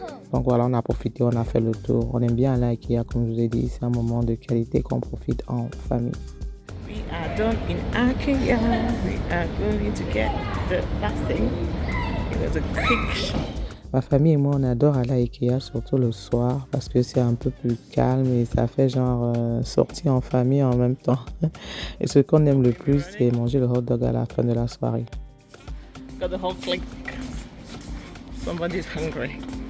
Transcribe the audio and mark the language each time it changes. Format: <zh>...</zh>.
<fr>Donc voilà, on a profité, on a fait le tour. On aime bien aller à Ikea, comme je vous ai dit, c'est un moment de qualité qu'on profite en famille.</fr> <en>We are done in Ikea. We are going to get the last thing. It was a quick shop.</en> <fr>Ma famille et moi, on adore aller à Ikea, surtout le soir, parce que c'est un peu plus calme et ça fait genre sortie en famille en même temps. Et ce qu'on aime le plus, c'est manger le hot dog à la fin de la soirée.</fr> <en>Got the whole clique. Somebody's hungry.</en>